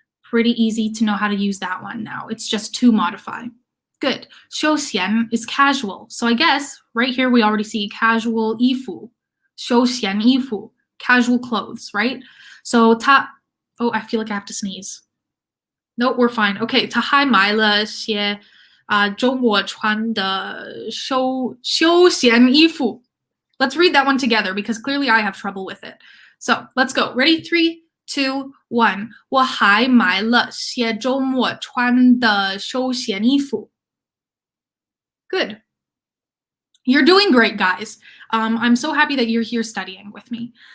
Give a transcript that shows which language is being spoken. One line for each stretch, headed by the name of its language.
English: Pretty easy to know how to use that one now. It's just to modify. Good.
Chinese: 休闲
English: is casual. So I guess right here we already see casual 衣服.
Chinese: 休闲衣服,
English: casual clothes, right? So oh, I feel like I have to sneeze. Nope, we're fine. Okay,
Chinese: 他还买了些周末穿的休闲衣服.
English: Let's read that one together because clearly I have trouble with it. So let's go. Ready? 3, 2, 1.
Chinese: 我还买了些周末穿的休闲衣服.
English: Good. You're doing great, guys. I'm so happy that you're here studying with me.